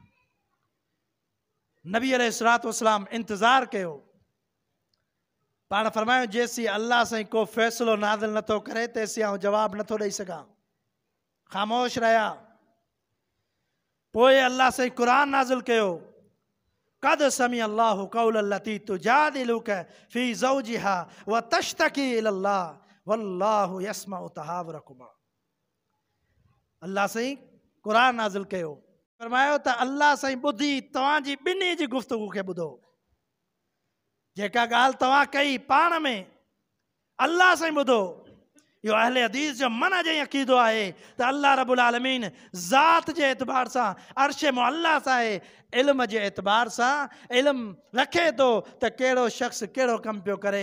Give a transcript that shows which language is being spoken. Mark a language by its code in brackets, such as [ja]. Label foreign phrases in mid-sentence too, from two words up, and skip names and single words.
[sd] नबी [ar] عليه الصلاة والسلام [sd] इंतज़ार कयो, पाण फरमायो जेसीं अल्लाह सां को फ़ैसिलो नाज़िल नथो करे तेसीं आउं जवाबु नथो ॾेई सघां, ख़ामोश रहिया। पोइ अल्लाह सां क़ुर नाज़िल कयो, [ar] قد سمع الله قول التي تجادلك في زوجها وتشتكي إلى الله والله يسمع تحاوركما. [sd] अल्लाह साईं क़ुर नाज़िल कयो, फरमायो त अल्लाह साईं ॿुधी तव्हांजी ॿिन्ही जी गुफ़्तगू खे ॿुधो। जेका ॻाल्हि तव्हां कई पाण में अल्लाह साईं ॿुधो। इहो अहले हदीस जो मन जे अक़ीदो आहे त अल्लाह [ar] رب العالمين [sd] ज़ात जे एतबार सां अर्श मुअल्ला सां आहे, इल्म जे एतबार सां इल्म रखे थो त कहिड़ो शख़्स कहिड़ो कमु पियो करे।